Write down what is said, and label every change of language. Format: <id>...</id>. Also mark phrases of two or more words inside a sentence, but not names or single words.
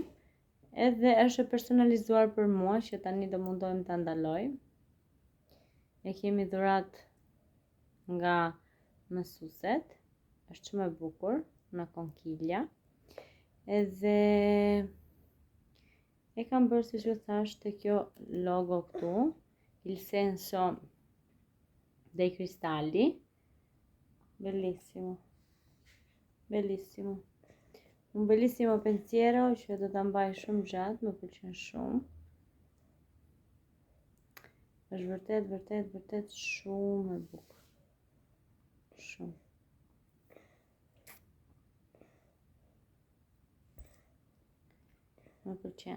<sq>Edhe është e personalizuar për mua që tani do mundohem ta ndaloj. E kemi dhurat nga mësueset. Është shumë e bukur, në konkilja. Edhe e kam bërë siç ju thash te kjo logo këtu,</sq> <it>il senso dei cristalli. Bellissimo. Bellissimo. Un bellissimo pensiero</it> <sq>që do ta mbaj shumë gjatë, më pëlqen shumë. Është vërtet shumë e bukur. Shumë. Më pëlqen.</sq>